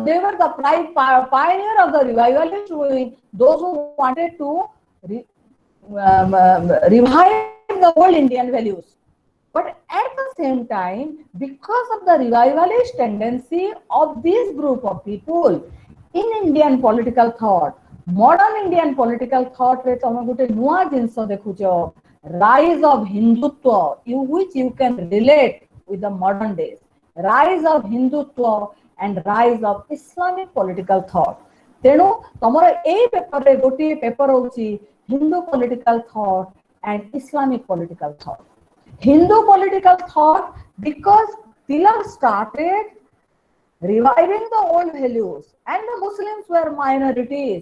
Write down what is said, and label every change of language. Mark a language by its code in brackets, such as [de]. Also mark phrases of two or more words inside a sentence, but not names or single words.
[en] They were the pioneer of the revivalist wing, those who wanted to revive the old Indian values. But at the same time, because of the revivalist tendency of this group of people in Indian political thought, modern Indian political thought [or] ରେ ତମେ ଗୋଟେ ନୂଆ ଜିନିଷ ଦେଖୁଛ [en] rise of Hindutva, which you can relate with the modern days. Rise of Hindutva and rise of Islamic political thought. [or] ତେଣୁ ତମର ଏ ପେପର ରେ ଗୋଟେ ପେପର ହଉଛି [en] Hindu political thought and Islamic political thought. Hindu political thought because Tilak started reviving the old values and the Muslims were minorities.